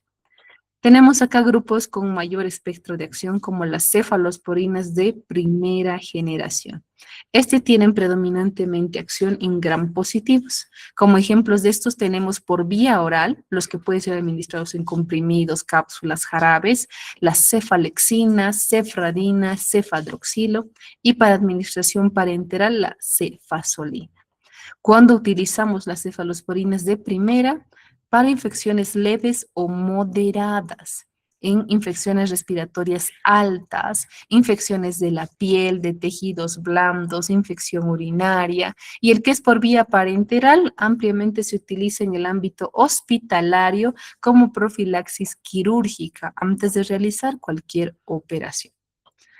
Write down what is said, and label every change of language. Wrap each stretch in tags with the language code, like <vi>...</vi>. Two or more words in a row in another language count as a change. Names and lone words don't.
<es>Tenemos acá grupos con mayor espectro de acción como las cefalosporinas de primera generación. Tienen predominantemente acción en gram positivos. Como ejemplos de estos tenemos por vía oral, los que pueden ser administrados en comprimidos, cápsulas, jarabes, la cefalexina, cefradina, cefadroxilo y para administración parenteral la cefazolina. Cuando utilizamos las cefalosporinas de primera para infecciones leves o moderadas, en infecciones respiratorias altas, infecciones de la piel, de tejidos blandos, infección urinaria, y el que es por vía parenteral ampliamente se utiliza en el ámbito hospitalario como profilaxis quirúrgica antes de realizar cualquier operación.</es>